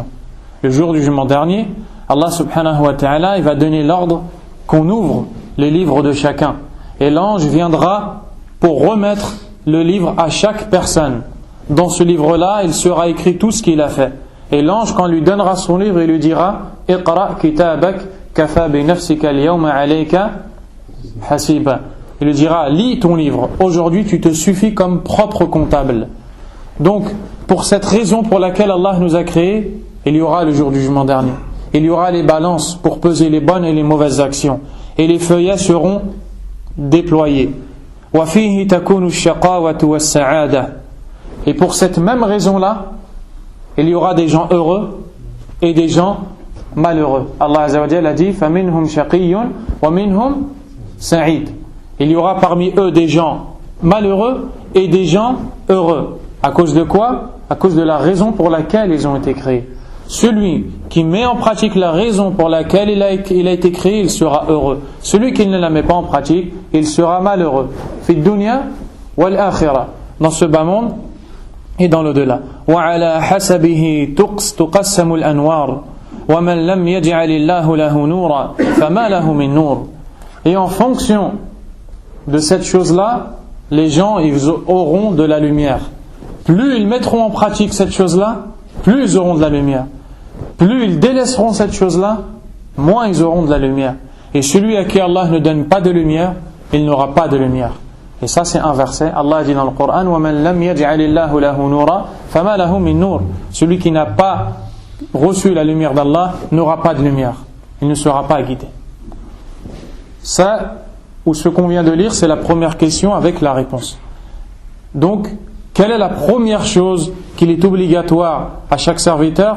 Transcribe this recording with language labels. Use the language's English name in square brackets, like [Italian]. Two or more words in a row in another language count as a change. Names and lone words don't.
[French] Le jour du jugement dernier, Allah [Arabic] سبحانه وتعالى, [French] il va donner l'ordre qu'on ouvre les livres de chacun. Et l'ange viendra pour remettre le livre à chaque personne. Dans ce livre-là, il sera écrit tout ce qu'il a fait. Et l'ange, quand lui donnera son livre, il lui dira [Arabic] اقرأ كتابك كفى بنفسك اليوم عليك حسيبا. [French] Il lui dira, lis ton livre, aujourd'hui tu te suffis comme propre comptable. Donc, pour cette raison pour laquelle Allah nous a créés, il y aura le jour du jugement dernier. Il y aura les balances pour peser les bonnes et les mauvaises actions. Et les feuillets seront déployés. [Arabic] وَفِيهِ تَكُونُ الشَّقَاوَةُ وَالسَّعَادَةُ. [French] Et pour cette même raison-là, il y aura des gens heureux et des gens malheureux. Allah [Arabic] عز وجل [French] a dit [Arabic] فَمِنْهُمْ شَقِيٌّ وَمِنْهُمْ سَعِيدٌ. [French] Il y aura parmi eux des gens malheureux et des gens heureux. À cause de quoi? À cause de la raison pour laquelle ils ont été créés. Celui qui met en pratique la raison pour laquelle il a été créé, il sera heureux. Celui qui ne la met pas en pratique, il sera malheureux. [Arabic] في الدنيا والآخرة. [French] Dans ce bas monde et dans l'au-delà. [Arabic] وعلى حسبه تقسم الأنوار. ومن لم يجعل الله له نورا فما له من نور. [French] Et en fonction de cette chose-là, les gens ils auront de la lumière. Plus ils mettront en pratique cette chose-là, plus ils auront de la lumière. Plus ils délaisseront cette chose-là, moins ils auront de la lumière. Et celui à qui Allah ne donne pas de lumière, il n'aura pas de lumière. Et ça c'est un verset. Allah dit dans le Coran [Arabic] وَمَنْ لَمْ يَجْعَلِ اللَّهُ لَهُ نُورًا فَمَا لَهُ مِنْ نُورٍ. [French] Celui qui n'a pas reçu la lumière d'Allah n'aura pas de lumière. Il ne sera pas guidé. Ça, ou ce qu'on vient de lire, c'est la première question avec la réponse. Donc, quelle est la première chose qu'il est obligatoire à chaque serviteur?